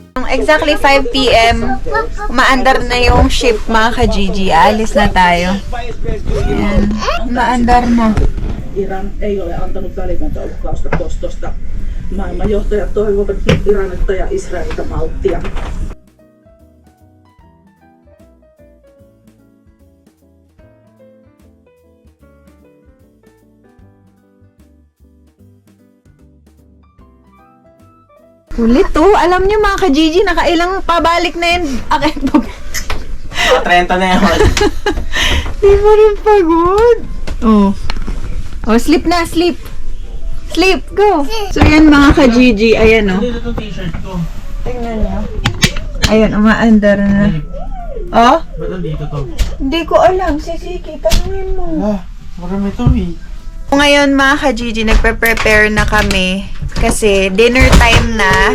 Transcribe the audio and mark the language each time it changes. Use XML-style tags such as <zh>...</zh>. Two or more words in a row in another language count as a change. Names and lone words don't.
<en>exactly 5 p.m.</en> <tl>Umaandar na yung ship mga ka-Gigi. Aalis na tayo. Ayan. Umaandar na.</tl> <fi>Iran ei ole antanut välitöntä uhkausta kostosta. Maailmanjohtajat toivovat Iranilta ja Israelilta malttia.</fi> <tl>Ulit to. Alam nyo mga ka-Gigi, nakailang pabalik na yun. Okay. 30 na yun. Di mo rin pagod. Oh.</tl> <en>Oh, sleep na, sleep. Sleep, go.</en> <tl>So yan mga ka-Gigi, ayan oh. Dito itong t-shirt ko. Tingnan nyo. Ayan, umaandar na. Oh? Ba't nandito to? Hindi ko alam. Sisiki, tanungin mo. Marami to eh. Ngayon mga ka-Gigi, nagpe-prepare na kami kasi dinner time na.</tl>